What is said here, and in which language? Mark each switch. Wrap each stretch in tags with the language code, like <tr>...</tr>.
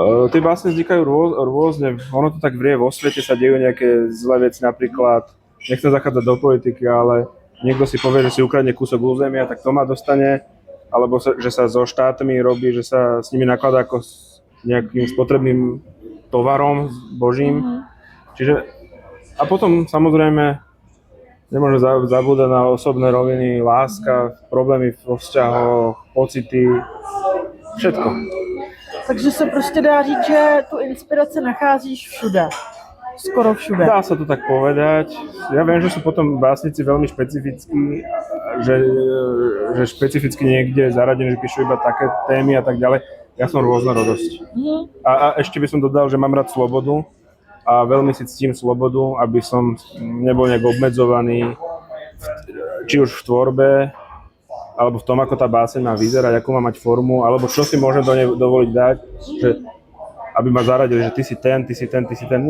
<sk>Tie básne vznikajú rôzne, ono to tak vrie, vo svete sa dejú nejaké zlé veci, napríklad, nechcem zachádzať do politiky, ale niekto si povie, že si ukradne kúsok územia, tak to ma dostane, alebo že sa so štátmi robí, že sa s nimi nakladá ako s nejakým spotrebným tovarom božím. Čiže, a potom samozrejme nemôžeme zabúdať na osobné roviny, láska, problémy vo vzťahoch, pocity, všetko.</sk> <cs>Takže se prostě dá říct, že tu inspiraci nacházíš všude. Skoro všude.</cs> <sk>Dá sa to tak povedať. Ja viem, že sú potom básnici veľmi špecifickí, že špecificky niekde zaradené, že píšu iba také témy a tak ďalej. Ja som rôznorodosť. A ešte by som dodal, že mám rád slobodu a veľmi si ctím slobodu, aby som nebol nejak obmedzovaný, či už v tvorbe, alebo v tom, ako tá báseň má vyzerať, akú má mať formu, alebo čo si môžem do nej dovoliť dať, že aby ma zaradili, že ty si ten, ty si ten, ty si ten.</sk>